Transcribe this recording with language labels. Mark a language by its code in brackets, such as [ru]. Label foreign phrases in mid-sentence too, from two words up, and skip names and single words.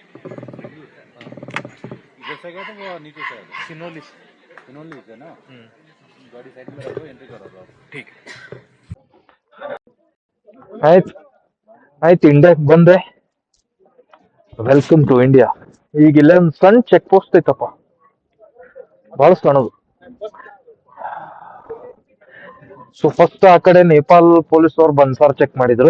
[hi] इधर से गया था वो नीचे से आया था? सिनोली से। सिनोली से ना। गाड़ी साइड में रखो, एंट्री करो आप। ठीक [kn] ಆಯ್ತು ಆಯ್ತು, ಇಂಡಿಯಾಕ್ ಬಂದೆ. [en] welcome to India. [kn] ಈಗ ಇಲ್ಲೇ ಒಂದು ಸಣ್ಣ [en] check post [kn] ಐತಪ್ಪ, ಬಹಳ ಸಣ್ಣದು. [en] so first [kn] ಆ ಕಡೆ ನೇಪಾಲ್ ಪೊಲೀಸ್ ಅವ್ರು ಬನ್ಸಾರ್ ಚೆಕ್ ಮಾಡಿದ್ರು.